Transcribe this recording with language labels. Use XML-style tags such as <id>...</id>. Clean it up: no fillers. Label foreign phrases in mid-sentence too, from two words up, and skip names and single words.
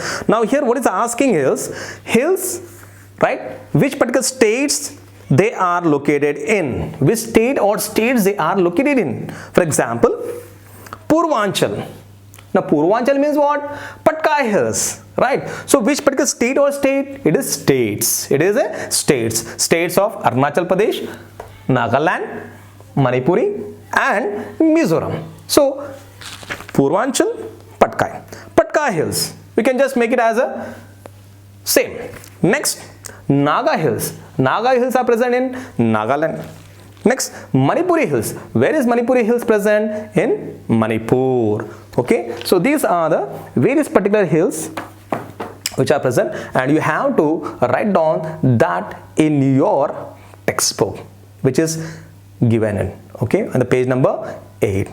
<en>Now here what is asking is hills, right, which particular states they are located in, which state or states they are located in. For example, Purvanchal. Now Purvanchal means what? Patkai Hills, right? So which particular state or state? It is states. It is a states. States of Arunachal Pradesh, Nagaland, Manipuri and Mizoram. So Purvanchal, Patkai Hills. We can just make it as a same. Next, Naga Hills. Naga Hills are present in Nagaland. Next, Manipuri Hills. Where is Manipuri Hills present? In Manipur. Okay, so these are the various particular hills which are present, and you have to write down that in your textbook, which is given in, okay, on the page number 8.</en>